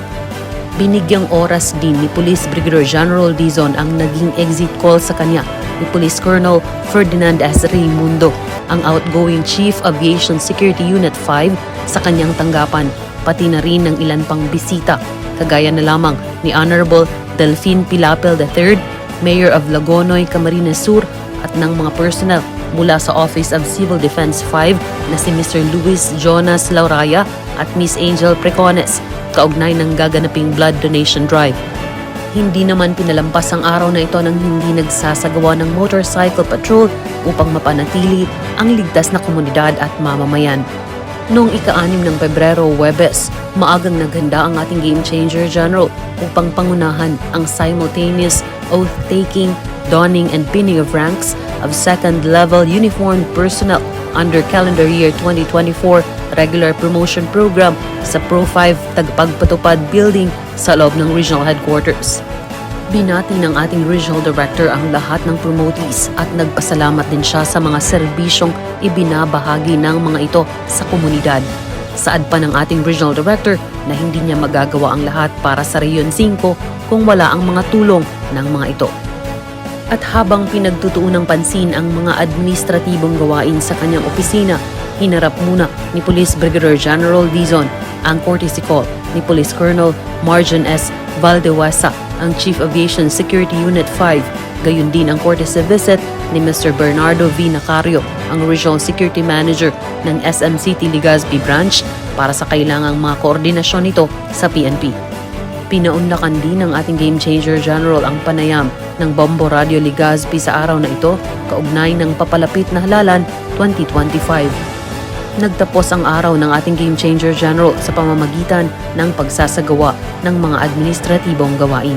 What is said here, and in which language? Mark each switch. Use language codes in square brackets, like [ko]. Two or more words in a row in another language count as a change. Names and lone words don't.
[tl] Binigyang oras din ni Police Brigadier General Dizon ang naging [en] exit call [tl] sa kanya ni Police Colonel Ferdinand S. Raimundo, ang outgoing Chief Aviation Security Unit 5 sa kanyang tanggapan, pati na rin ng ilan pang bisita, kagaya na lamang ni Honorable Delphine Pilapel III, [en] Mayor of [tl] Lagonoy, Camarines Sur, at ng mga personnel mula sa Office of Civil Defense 5 na si Mr. Luis Jonas Lauraya at Miss Angel Precones, kaugnay ng gaganaping [en] blood donation drive. [tl] Hindi naman pinalampas ang araw na ito nang hindi nagsasagawa ng [en] motorcycle patrol [tl] upang mapanatili ang ligtas na komunidad at mamamayan. Noong ika-6 ng Pebrero, Huwebes, maagang naghanda ang ating Game Changer General upang pangunahan ang [en] simultaneous oath-taking, donning and pinning of ranks of second-level uniformed personnel under calendar year 2024 regular promotion program [tl] sa Pro 5 Tagapagpatupad Building sa loob ng regional headquarters. Binati ng ating regional director ang lahat ng promotees at nagpasalamat din siya sa mga serbisyong ibinabahagi ng mga ito sa komunidad. Saad pa ng ating regional director na hindi niya magagawa ang lahat para sa Rehiyon 5 kung wala ang mga tulong ng mga ito. At habang pinagtutuon ng pansin ang mga administratibong gawain sa kanyang opisina, hinarap muna ni Police Brigadier General Dizon ang [en] courtesy call [tl] ni Police Colonel Marjon S. Valdewasa, ang Chief Aviation Security Unit 5, gayon din ang [en] courtesy visit [tl] ni Mr. Bernardo V. Nacario, ang [en] Regional Security Manager [tl] ng SM City Legazpi Branch para sa kailangang mga koordinasyon nito sa PNP. Pinaunlakan din ng ating Game Changer General ang panayam ng Bombo Radio Legazpi sa araw na ito, kaugnay ng papalapit na halalan 2025. Nagtapos ang araw ng ating Game Changer General sa pamamagitan ng pagsasagawa ng mga administratibong gawain.